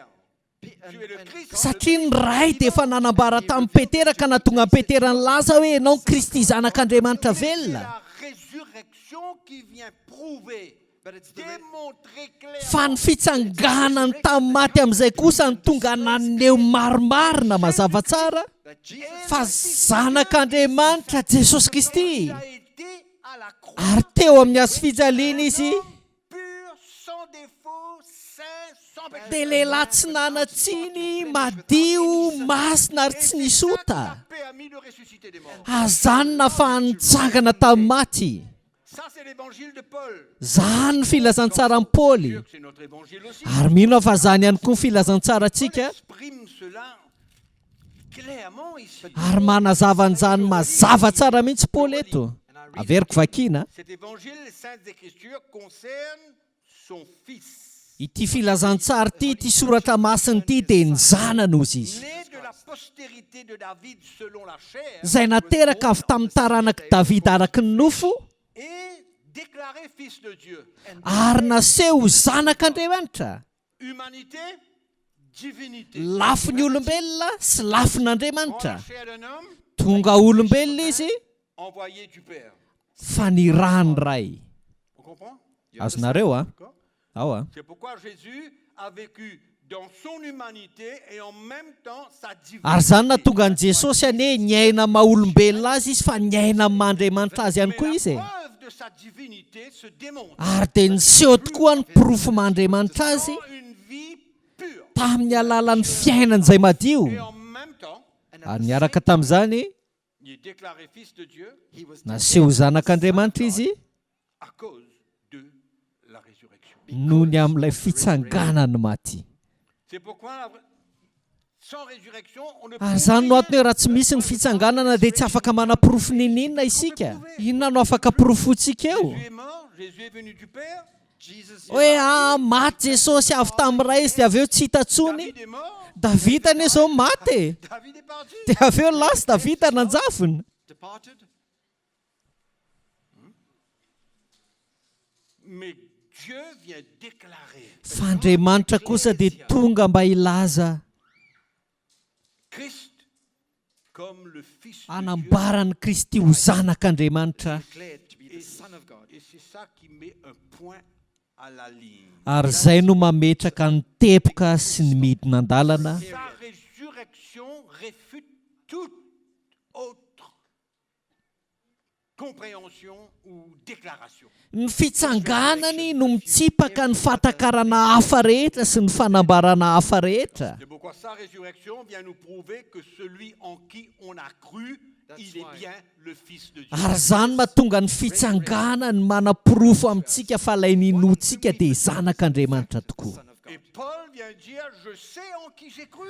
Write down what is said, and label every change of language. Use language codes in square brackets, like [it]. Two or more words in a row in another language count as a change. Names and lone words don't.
[fr] Tu es le Christ. [mg] Satria ny ray dia efa nanambara tamin'ny Petera ka nahatonga an'i Petera nilaza hoe ianao ny Kristy zanak'Andriamanitra [fr] Mais c'est [mg] velona. [fr] la résurrection qui vient prouver, démontrer clairement. [mg] Fa ny fitsanganany tamin'ny maty amin'izay kosa ny tonga naneho marimarina mazava tsara [en] that Jesus [mg] fa zanak'Andriamanitra Jesosy Kristy. [fr] Il a été à la croix. [mg] Ary teo amin'ny hazo fijaliana izy [fr] Pur, sans défaut, saint, sans péché. [mg] dia lehilahy tsy nanatsiny, madio, masina ary tsy nisy ota. [fr] La paix a mis de ressusciter des morts. [mg] Azanona fa nitsangana tamin'ny maty. [fr] Ça, c'est l'évangile de Paul. [mg] Zany ny filazantsara amin'ny Paoly. [fr] Sûr que c'est notre évangile aussi. [mg] Ary mino fa zany ihany koa ny filazantsara Paul antsika. [fr] exprime cela clairement ici. [mg] Ary manazava an'izany mazava tsara mihitsy Paoly eto. Averiko vakina. [fr] Cet évangile, les Saintes Écritures, concerne son fils. [mg] Ity filazantsara ity soratra masiny ity dia ny zanany ozy izy. [fr] Né de la postérité de David selon la chair. [mg] Izay nateraka avy tamin'ny taranak'i Davida araka ny nofo [fr] Et déclaré fils de Dieu. [mg] ary naseho zanak'Andriamanitra. [fr] Humanité, divinité. [mg] Lafin'ny olombelona sy lafin'Andriamanitra. [fr] En la chair d'un homme, [mg] Tonga olombelona izy [fr] envoyé du Père. [mg] fa ny rany ray. [fr] On comprend? [mg] Azonareo a? [fr] D'accord? [mg] Ao a. [fr] C'est pourquoi Jésus a vécu dans son humanité et en même temps sa divinité. [mg] Ary zany nahatonga an' Jesosy any hoe niaina maha-olombelona azy izy fa niaina amin'Andriamanitra azy ihany koa [fr] Mais [mg] izy [fr] la preuve de sa divinité se démontre [mg] ary dia niseho tokoa ny porofo mandriamanitra azy [fr] dans une vie pure. [mg] tamin'ny alalan'ny fiainana izay madio [fr] Et en même temps, [mg] ary niaraka tamin'izany [fr] il est déclaré fils de Dieu [mg] naseho zanak'Andriamanitra izy [fr] à cause de la résurrection. [mg] noho ny amin'ilay fitsanganany maty. [fr] C'est pourquoi sans résurrection, on ne peut [mg] Ary zany no atony hoe raha tsy misy ny fitsanganana dia tsy afaka manaporofo ninina isika. Inona no afaka porofontsika eo? [fr] Jésus est mort, Jésus est venu du Père, [mg] Hoe maty Jesosy avy tamin'ny ray izy dia avy eo tsy hita tsony. [fr] David est mort, [mg] Davida anie izao maty. [fr] David est parti. [mg] Dia avy eo lasa Davida nanjavona. [en] departed. [fr] Mais Dieu vient déclarer [mg] Fa Andriamanitra kosa dia tonga mba hilaza [fr] Christ comme le Fils de Dieu. [mg] anambarany Kristy ho zanak'Andriamanitra. [en] Declared to be the Son of God. [fr] Et c'est ça qui met un point à la ligne. [mg] Ary izay no mametraka ny tepoka sy ny midina an-dalana. [fr] Sa résurrection réfute toute autre compréhension ou déclaration. [mg] Ny fitsanganany no mitsipaka ny fatakarana hafa rehetra sy ny fanambarana hafa rehetra. [fr] C'est pourquoi sa résurrection vient nous prouver que celui en qui on a cru, il est bien le Fils de Dieu. [mg] Ary zany mahatonga ny fitsanganany manapirofo amintsika fa ilay ninontsika dia zanak'Andriamanitra tokoa. [en] Son of God. [fr] Et Paul vient dire, je sais en qui j'ai cru.